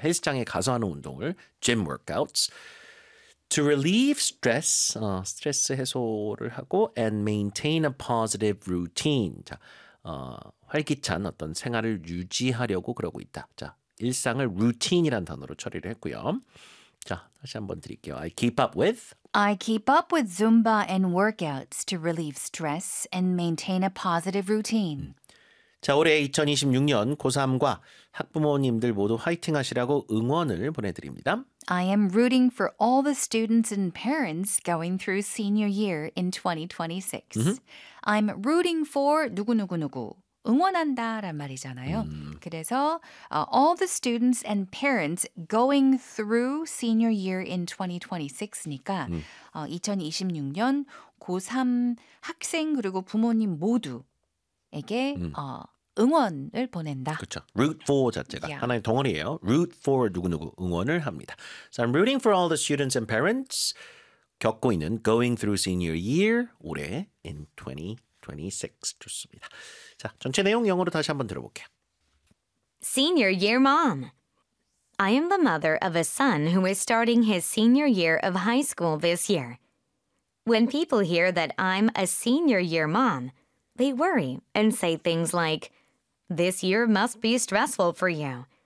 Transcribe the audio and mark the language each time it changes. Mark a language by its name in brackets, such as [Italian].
[Korean] 헬스장에 가서 하는 운동을 [English] gym workouts. To relieve stress, [Korean] 스트레스 해소를 하고 [English] and maintain a positive routine. [Korean] 자, 활기찬 어떤 생활을 유지하려고 그러고 있다. 자, 일상을 routine이라는 단어로 처리를 했고요. 자, 다시 한번 드릴게요. [English] I keep up with Zumba and workouts to relieve stress and maintain a positive routine. [Korean] 자, 올해 2026년 고3과 학부모님들 모두 화이팅 하시라고 응원을 보내드립니다. [English] I am rooting for all the students and parents going through senior year in 2026. Mm-hmm. I'm rooting for 누구누구누구. [Korean] 응원한다 란 말이잖아요. 그래서 [English] all the students and parents going through senior year in [Korean] 2026니까 2026년 고3 학생 그리고 부모님 모두에게 응원을 보낸다. 그렇죠. Root for 자체가 하나의 덩어리예요. Root for 누구누구 응원을 합니다. [English] So I'm rooting for all the students and parents [Korean] 겪고 있는 [English] going through senior year [Korean] 올해 [English] in 2026. [Korean] 좋습니다. 자, 전체 내용 영어로 다시 한번 들어볼게요. [English] Senior year mom. I am the mother of a son who is starting his senior year of high school this year. When people hear that I'm a senior year mom, they worry and say things like, This year must be stressful for you.